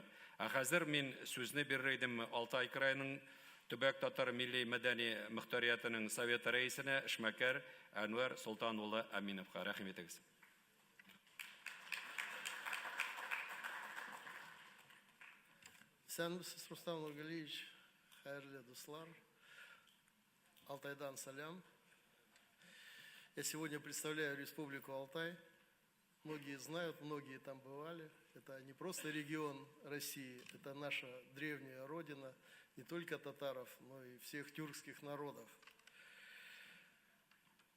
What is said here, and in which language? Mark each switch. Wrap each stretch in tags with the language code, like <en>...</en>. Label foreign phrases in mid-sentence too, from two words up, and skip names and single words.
<tt>Хәзер мин сүзне бирер идем Алтай крайының Төбәк татар милли мәдәни мөхтәриятының совет рәисенә эшмәкәр Әнвәр Солтан улы Әминовка. Рәхим итегез. Сәнбез Рустам Нургалиевич, хәерле дуслар, Алтайдан салям.</tt> <ru>Я сегодня представляю Республику Алтай. Многие знают, многие там бывали. Это не просто регион России, это наша древняя родина, не только татаров, но и всех тюркских народов.</ru>